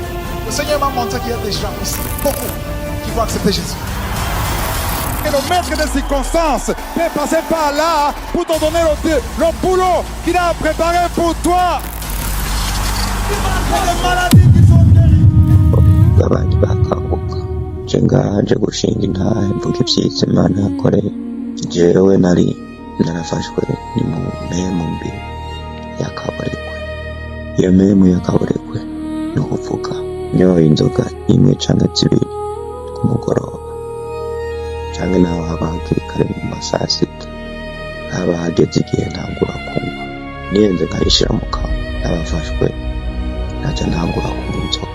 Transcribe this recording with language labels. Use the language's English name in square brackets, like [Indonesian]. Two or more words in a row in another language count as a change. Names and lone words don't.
[French] Le Seigneur m'a montré qu'il y a des gens ici, beaucoup, qui vont accepter Jésus. Et le maître des circonstances peut passer par là pour te donner le boulot qu'il a préparé pour toi. Les maladies qui sont guéries. [Rundi] Abandi bakanguka nje ngaje gushinga intahe mvuga ivyitse Imana yakoreye jewe nari narafashwe ni mu mpemu mbi yakaburekwe. Iyo mpemu yakaburekwe ni ukuvuga nyoye inzoga imwe canke zibiri ku mugoroba canke naho haba hakiri kare mu masaha sita, haba hageze igihe ntangura kunywa niyenze nkayishira mu kanwa, nabafashwe naca ntangura kunywa inzoga.